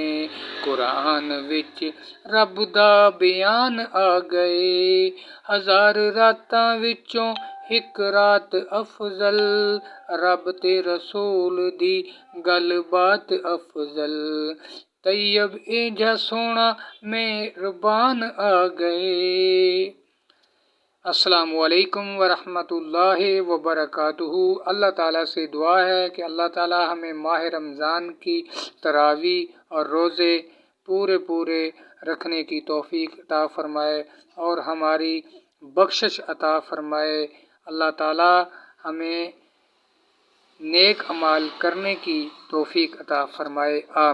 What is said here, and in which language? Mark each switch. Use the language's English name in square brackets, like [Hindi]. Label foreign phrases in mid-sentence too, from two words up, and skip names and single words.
[Punjabi] قرآن وچ رب دا بیان آ گئے، ہزار راتاں وچوں ہک رات افضل، رب تے رسول دی گل بات افضل. طیب ایجا سونا مہربان آ گئے. [Arabic] السلام علیکم ورحمۃ اللہ وبرکاتہ. [Urdu] اللہ تعالیٰ سے دعا ہے کہ اللہ تعالیٰ ہمیں ماہ رمضان کی تراویح اور روزے پورے رکھنے کی توفیق عطا فرمائے اور ہماری بخشش عطا فرمائے. اللہ تعالیٰ ہمیں نیک اعمال کرنے کی توفیق عطا فرمائے.